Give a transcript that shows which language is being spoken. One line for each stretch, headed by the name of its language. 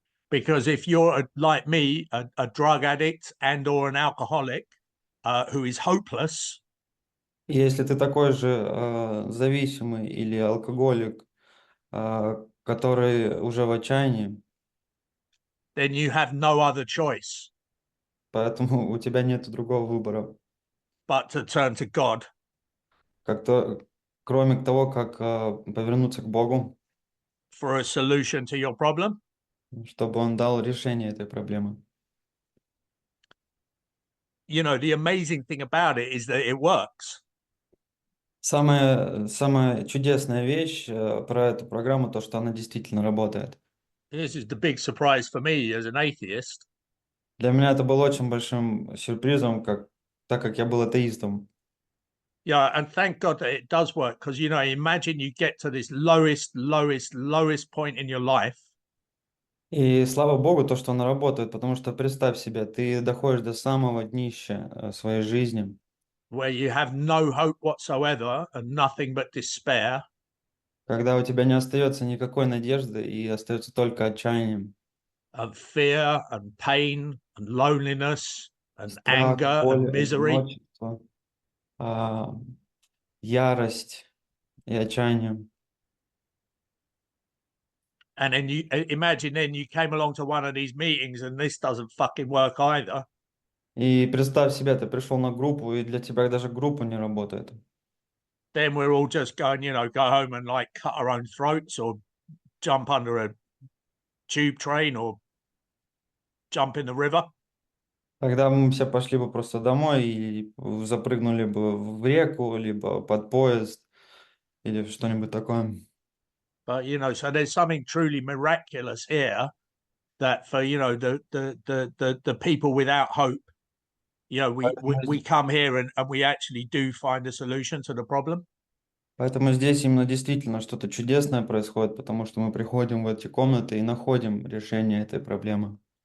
English: Because if you're like me, a drug addict and or an alcoholic who is hopeless,
Russian: И если ты такой же зависимый или алкоголик, который уже в отчаянии,
English: then you have no other choice
Russian: поэтому у тебя нет другого выбора,
English: but to turn to God.
Russian: кроме того, как повернуться к Богу,
English: For a solution to your problem.
Russian: чтобы Он дал решение этой проблемы.
English: You know, the amazing thing about it is that it works.
Russian: Самая чудесная вещь про эту программу, то, что она действительно работает.
English: This is the big surprise for me as an atheist.
Russian: Для меня это было очень большим сюрпризом, так как я был атеистом.
English: Yeah, and thank God that it does work, because, you know, imagine you get to this lowest point in your life.
Russian: И слава Богу, то, что она работает, потому что представь себе, ты доходишь до самого днища своей жизни,
English: Where you have no hope whatsoever and nothing but despair.
Russian: когда у тебя не остается никакой надежды и остается только отчаяние,
English: And fear and pain and loneliness and
Russian: страх,
English: anger and
Russian: боль,
English: misery.
Russian: одиночество, ярость и отчаяние.
English: And then you imagine then you came along to one of these meetings and this doesn't fucking work either.
Russian: И представь себе, ты пришел на группу, и для тебя даже группа не работает.
English: Then we're all just going, you know, go home and like cut our own throats or jump under a tube train or jump in the river.
Russian: Тогда мы все пошли бы просто домой и запрыгнули бы в реку, либо под поезд, или что-нибудь такое.
English: But you know, so there's something truly miraculous here, that for, you know, the people without hope, you know, we come here and we actually do find a solution to the problem.
Russian: Поэтому здесь именно действительно что-то чудесное происходит, потому что мы приходим в эти комнаты и находим решение этой проблемы.